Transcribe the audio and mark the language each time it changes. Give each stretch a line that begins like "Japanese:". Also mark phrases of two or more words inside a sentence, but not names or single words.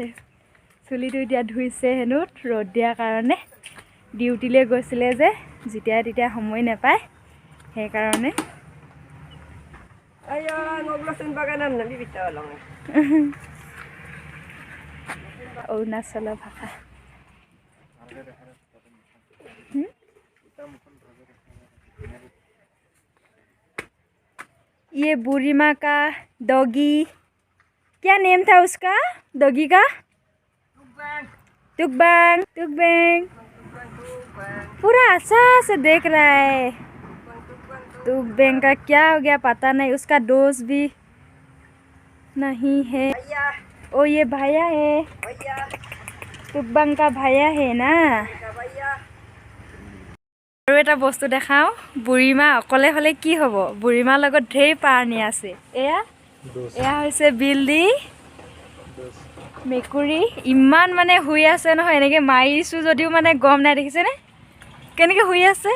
Assamese: চুলিটো এতিয়া ধুইছে হেনো ৰ'দ দিয়াৰ কাৰণে। ডিউটিলৈ গৈছিলে যে, যেতিয়া তেতিয়া সময় নাপায়, সেইকাৰণে। অৰুণাচলৰ ভাষা।
Hindi: ये बूढ़ी माँ का डॉगी, क्या नेम था उसका डॉगी का? टुकबांग। टुकबांग पूरा अच्छा से देख रहा है। टुकबांग का क्या हो गया पता नहीं, उसका डोज भी नहीं है। ओ ये भैया है, टुकबांग का भैया है ना।
Assamese: আৰু এটা বস্তু দেখাওঁ, বুঢ়ীমা অকলে হ'লে কি হ'ব, বুঢ়ীমাৰ লগত ঢেৰ প্ৰাণী আছে। এয়া হৈছে বিল্লি, মেকুৰী। ইমান মানে শুই আছে নহয়, এনেকৈ মাৰিছোঁ যদিও মানে গম নাই, দেখিছেনে কেনেকৈ শুই আছে?